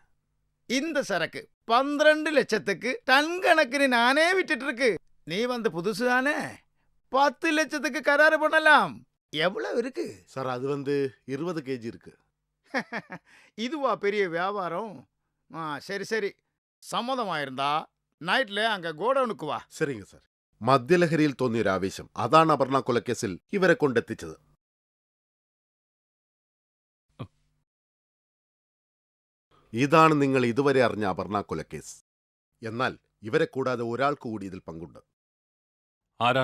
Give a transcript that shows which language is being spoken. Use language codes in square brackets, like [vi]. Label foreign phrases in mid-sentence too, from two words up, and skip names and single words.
[ta] இந்த சரக்கு 12 லட்சத்துக்கு டன் கணக்குன்னு நானே விட்டுட்டு இருக்கு. நீ வந்து புதுசு தானே, 10 லட்சத்துக்கு கராறு பண்ணலாம். எவ்வளவு இருக்கு? சார், அது வந்து 20 கேஜி இருக்கு. இதுவா பெரிய வியாபாரம்? சரி சரி, [ml] സമ്മതമായിരുന്നാ നൈറ്റിലെ അങ്ങ് ഗോഡൌണുക്ക് വാ. [ta] சரிங்க சார். [ml] മദ്യലഹരിയിൽ തോന്നിയൊരു ആവേശം, അതാണ് അപർണ കൊലക്കേസിൽ ഇവരെ കൊണ്ടെത്തിച്ചത്. ഇതാണ് നിങ്ങൾ ഇതുവരെ അറിഞ്ഞ അപർണ കൊലക്കേസ്. എന്നാൽ ഇവരെ കൂടാതെ ഒരാൾക്ക് കൂടി ഇതിൽ പങ്കുണ്ട്.